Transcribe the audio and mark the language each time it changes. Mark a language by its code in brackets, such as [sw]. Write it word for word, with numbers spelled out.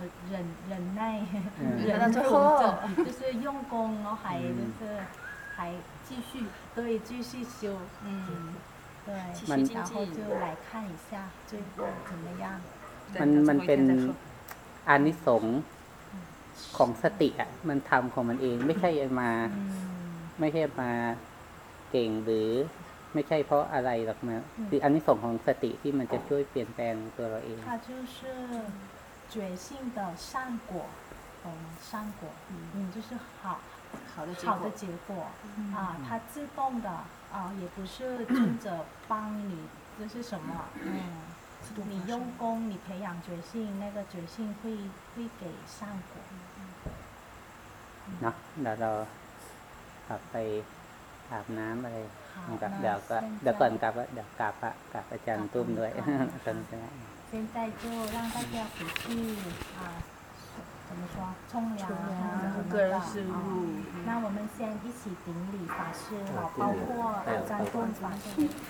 [zh] 忍忍耐，忍住，就是用功，然后还就是还继续，对，继续修，嗯，对，然后就来看一下最后怎么样。 [th] มันมันเป็นอานิสงส์ของสติอ่ะมันทำของมันเองไม่ใช่มาไม่ใช่มาเก่งหรือไม่ใช่เพราะอะไรหรอกนะคืออานิสงส์ของสติที่มันจะช่วยเปลี่ยนแปลงตัวเราเอง [zh] 它就是觉性的善果，懂吗？善果，嗯，就是好好的好的结果啊，它自动的啊，也不是尊者帮你，这是什么？嗯，你用功，你培养觉性，那个觉性会会给善果。那那到， [th] กลับไปอาบน้ำอะไรกับเดี๋ยวก็เดี๋ยวก่อนกลับเดี๋ยวกลับอะกลับอาจารย์ตุ้มด้วยตอนนี้ [zh] 现在就让大家回去啊，怎么说冲凉啊，个人事务。那我们先一起顶礼法师，包括阿赞顿法师。